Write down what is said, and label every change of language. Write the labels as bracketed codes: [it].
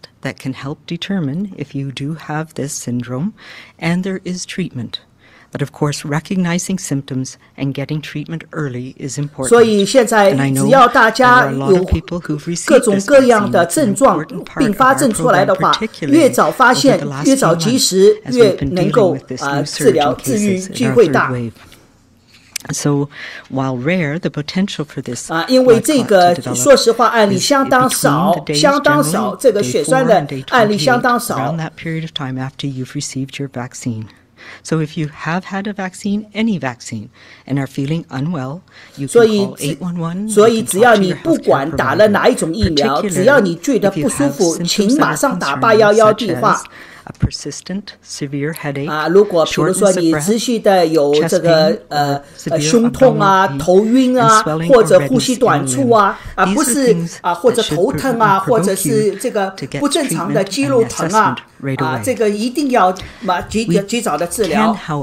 [en] that can help determine if you do have this syndrome, and there is treatment. But of course, recognizing symptoms and getting treatment early is important. [zh] 所以现在只要大家有各种各样的症状、并发症出来的话，越早发现、越早及时，越能够治疗、治愈机会大。 [en] So, while rare, the potential for this [zh] 因为这个说实话案例相当少，相当少，这个血栓的案例相当少。 [en] Around that period of time after you've received your vaccine. So if you have had a vaccine, any vaccine, and are feeling unwell, you can call 811. [zh] 所以只要你不管打了哪一种疫苗，只要你觉得不舒服，请马上打811电话。 [en] A persistent, severe headache, [zh] 如果比如说你持续的有这个胸痛啊、头晕啊，或者呼吸短促啊，不是或者头疼啊，或者是这个不正常的肌肉疼啊，这个一定要及早的治疗。